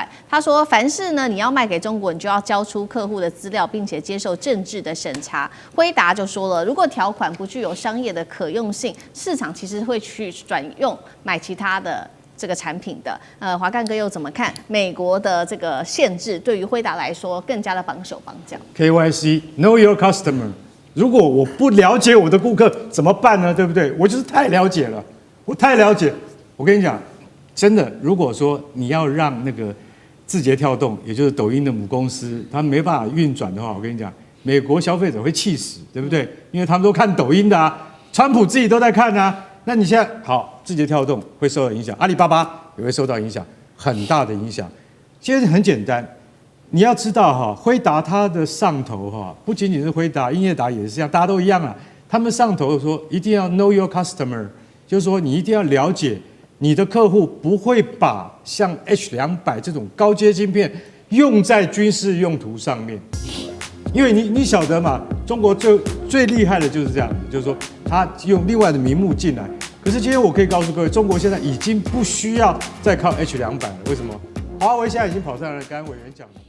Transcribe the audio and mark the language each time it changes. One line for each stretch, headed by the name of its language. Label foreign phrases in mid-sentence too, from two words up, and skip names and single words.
Chinese: 他說，凡是呢你要賣給中國，你就要交出客戶的資料，並且接受政治的審查。輝達就說了，如果條款不具有商業的可用性，市場其實會去轉用買其他的這個產品的。華幹哥又怎麼看美國的這個限制對於輝達來說更加的綁手綁腳
English: ？KYC Know Your Customer，
Chinese: 如果我不了解我的顧客怎麼辦呢？对不對？我就是太了解了，我太了解。我跟你講，真的，如果說你要讓那個字節跳動，也就是抖音的母公司，它沒辦法運轉的話，我跟你講，美國消費者會氣死，對不對？因為他們都看抖音的啊，川普自己都在看啊。那你現在好，字節跳動會受到影響，阿里巴巴也會受到影響，很大的影響。其實很簡單，你要知道哈，輝達它的上頭哈，不僅僅是輝達，英業達也是這樣，大家都一樣啊。他們上頭說一定要
English: know your customer，
Chinese: 就是說你一定要了解你的客戶，不會把像 H200 這種高階晶片用在軍事用途上面。因為你曉得嘛，中國最厲害的就是這樣，就是說他用另外的名目進來。可是今天我可以告訴各位，中國現在已經不需要再靠 H200了。為什麼？華為現在已經跑上來了，剛剛委員講的。